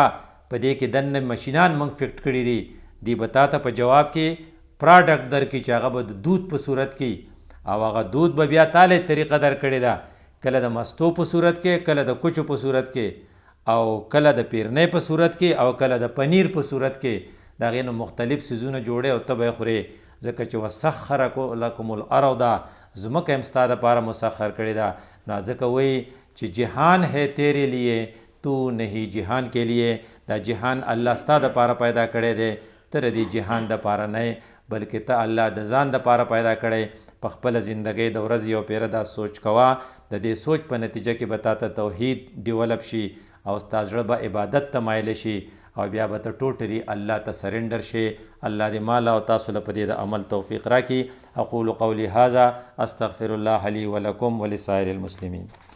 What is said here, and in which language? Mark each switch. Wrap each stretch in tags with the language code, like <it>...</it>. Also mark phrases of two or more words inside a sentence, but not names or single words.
<ps>په دې کې دننه مشینان موږ فکټ کړي دي، دی به تا ته په جواب کې پراډکټ درکړي چې هغه به د دود په صورت کې او هغه دود به بیا تاله طریقه در کړې ده، کله د مستو په صورت کې، کله د کوچو په صورت کې او کله د پیرنۍ په صورت کې او کله د پنیر په صورت کې. د هغې نه مختلف څیزونه جوړې او ته به یې خورې. ځکه چې</ps> <ar>وسخر لکم الارض</ar> <ps>ځمکه هم ستا دپاره مسخر کړې ده. نو ځکه وایي چې</ps> <ur>جهان ہے تیرے لیے تو نہیں جهان کے لیے.</ur> <ps>دا جهان الله ستا دپاره پیدا کړی دی، ته د دې جهان دپاره نه بلکې ته الله د ځان دپاره پیدا کړی. په خپله زندګۍ د ورځې یو پیره دا سوچ کوه، د دې سوچ په نتیجه کې به تا ته توحید ډیولپ شي او ستا زړه به عبادت ته مایله شي او بیا به ته ټوټلی الله ته سرنډر شې. الله دې مالا او تاسو له په دې د عمل توفیق راکړي.</ps> <ar>اقول قولی هذا استغفر الله لي ولکم ولسائر المسلمین.</ar>